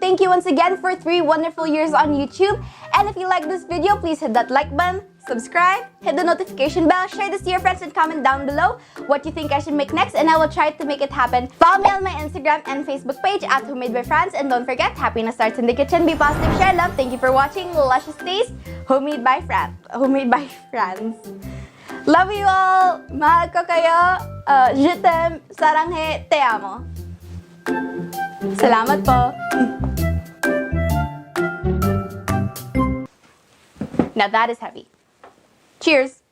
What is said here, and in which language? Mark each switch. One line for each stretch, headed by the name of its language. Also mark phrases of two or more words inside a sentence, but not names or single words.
English: Thank you once again for 3 wonderful years on YouTube. And if you like this video, please hit that like button, subscribe, hit the notification bell, share this to your friends, and comment down below what you think I should make next, and I will try to make it happen. Follow me on my Instagram and Facebook page at homemadebyfranz, and don't forget, happiness starts in the kitchen. Be positive, share love. Thank you for watching. Luscious taste, homemade by Franz. Love you all.
Filipino: Mahal ko kayo.
French: Je t'aime. Saranghe.
Spanish: Te amo.
Filipino: Salamat po.
English: Now that is heavy. Cheers!